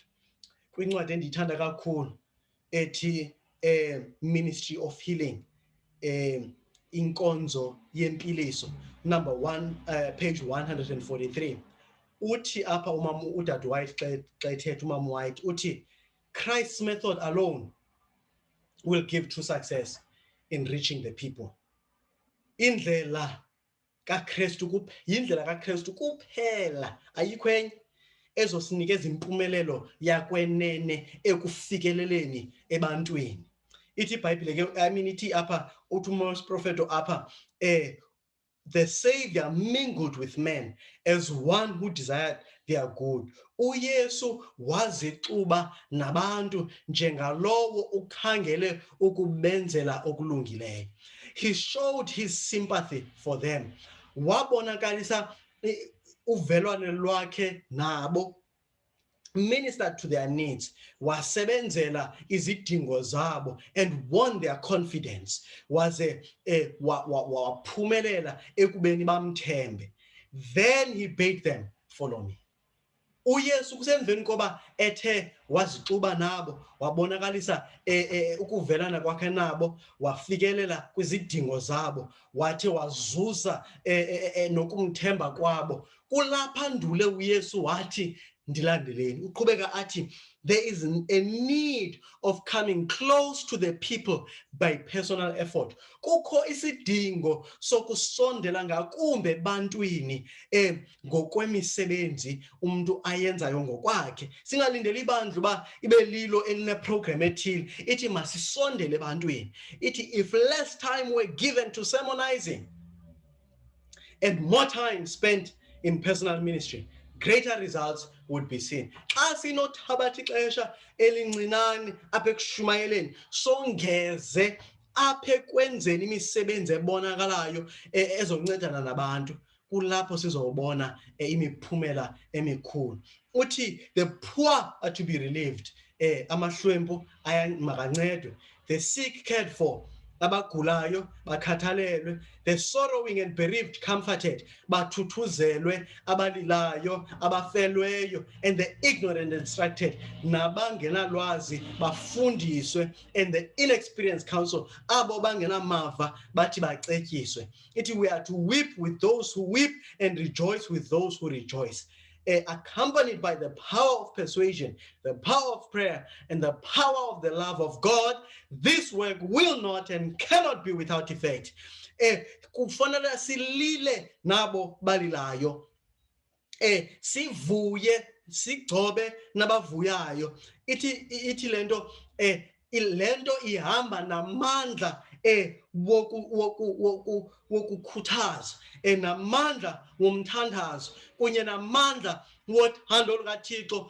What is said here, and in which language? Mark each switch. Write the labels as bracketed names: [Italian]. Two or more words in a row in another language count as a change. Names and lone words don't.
[Xhosa] Kwincwadi endiyithanda kakhulu ethi Ministry of Healing, inkonzo yempiliso, number 1, page 143, uthi apha udade White xa ethetha, umama White uthi, [English] Christ's method alone will give true success in reaching the people. [Xhosa] Indlela kaKristu kuphela, ayikho enye ezosinikeza impumelelo yakwenene ekufikeleleni ebantwini. Ithi iBhayibhile ke ithi apha uthi uMorris prophet apha [English] the Savior mingled with men as one who desired their good. [Xhosa] uYesu wazixuba nabantu njengalowo ukhangele ukubenzela okulungileyo. [English] he showed his sympathy for them. [Xhosa] Wabonakalisa uvelwane lwakhe nabo, [English] ministered to their needs, [Xhosa] wasebenzela izidingo zabo, [English] and won their confidence. [Xhosa] Waphumelela ekubeni bamthembe. [English] Then he bade them, follow me. [Xhosa] uYesu kusemveni koba ethe wazixuba nabo, wabonakalisa ukuvelana kwakhe nabo, wafikelela kwizidingo zabo, wathi wazuza nokumthemba kwabo. Kulapha ndule uYesu wathi ndilandeleni. Uqhubeka athi [English] there is a need of coming close to the people by personal effort. [Xhosa] Kukho isidingo sokusondela ngakumbe bantwini ngokwemisebenzi umuntu ayenzayo ngokwakhe. Singalindeli ibandla uba ibe lilo elineprogram ethile. Ithi masisondele ebantwini. [English] Ithi if less time were given to sermonizing and more time spent in personal ministry, greater results would be seen. [Xhosa] Xa sinothabatha ixesha elincinane apha ekushumayeleni, songeze apha ekwenzeni imisebenzi ebonakalayo ezoncedana nabantu, kulapho sizobona imiphumela emikhulu. [English] Uthi the poor are to be relieved, [Xhosa] amahlwempu makancedwe, [English] the sick cared for, [Xhosa] abagulayo bakhathalelwe, [English] the sorrowing and bereaved comforted, [Xhosa] bathuthuzelwe, abalilayo, abafelweyo, [English] and the ignorant instructed, [Xhosa] nabangenalwazi bafundiswe, [English] and the inexperienced counsel, [Xhosa] abo bangenamava bathi bacetyiswe. [English] Ithi we are to weep with those who weep and rejoice with those who rejoice. Accompanied by the power of persuasion, the power of prayer, and the power of the love of God, this work will not and cannot be without effect. [Xhosa] Kufanele silile nabo balilayo, sivuye sigcobe nabavuyayo. Ithi lento ihamba namandla wokukhuthaza, namandla womthandazo, kunye namandla wothando lukaThixo.